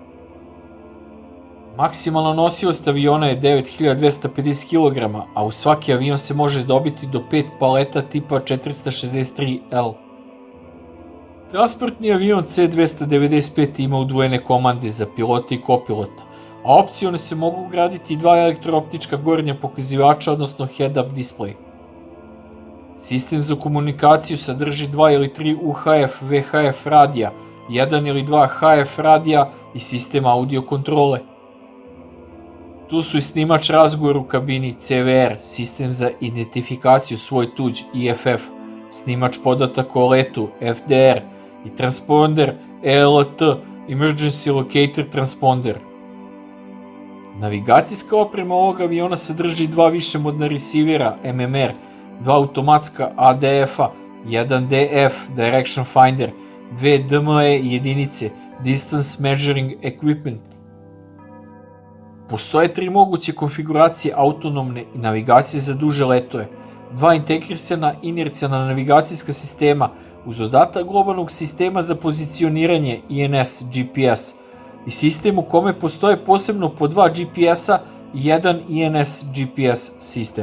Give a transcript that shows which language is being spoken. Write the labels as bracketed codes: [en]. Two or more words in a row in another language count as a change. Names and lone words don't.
[sr] Maksimalna nosivost aviona je 9250 kg, a u svaki avion se može dobiti do 5 paleta tipa 463L. Transportni avion C-295 ima udvojene komande za pilota i kopilota, a opciono se mogu ugraditi i 2 elektrooptička gornja pokazivača, odnosno [en] head-up display. [sr] Sistem za komunikaciju sadrži 2 ili 3 UHF, VHF radija, 1 ili 2 HF radija i sistem audio kontrole. Tu su i snimač razgovora u kabini CVR, sistem za identifikaciju svoj tuđ IFF, snimač podataka o letu FDR i transponder ELT, [en] Emergency Locator Transponder. [sr] Navigacijska oprema ovog aviona sadrži 2 višemodna resivera MMR 2 automatska ADF-a, 1 DF [en] Direction Finder, [sr] 2 DME jedinice [en] Distance Measuring Equipment. [sr] Postoje 3 moguće konfiguracije autonomne i navigacije za duže letove, 2 integrisana inercijalna navigacijska sistema uz dodatak globalnog sistema za pozicioniranje INS GPS i sistem u kome postoje posebno po 2 GPS-a i 1 INS GPS sistem.